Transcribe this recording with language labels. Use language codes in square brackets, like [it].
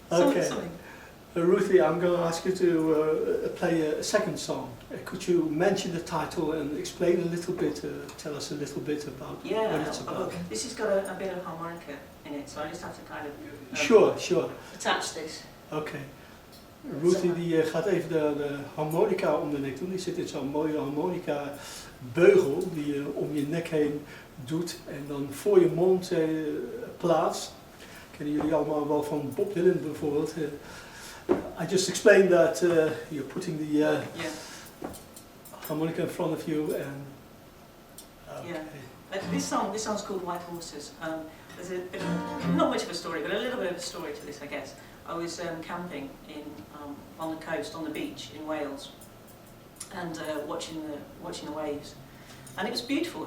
[en] Okay. Something. Ruthie, I'm going to ask you to play a second song. Could you mention the title and explain a little bit, tell us a little bit about what it's about? This has got a bit of harmonica in it, so I just have to kind of Sure. attach this. [nl] Oké. Ruthie die gaat even de harmonica om de nek doen. Die zit in zo'n mooie harmonica beugel die je om je nek heen doet en dan voor je mond plaatst. Kennen jullie allemaal wel van Bob Dylan bijvoorbeeld. [en] I just explained that you're putting the harmonica in front of you and This song's called White Horses. There's a bit of not much of a story, but a little bit of a story to this, I guess. I was camping on the coast, on the beach in Wales, and watching the waves, and it was beautiful.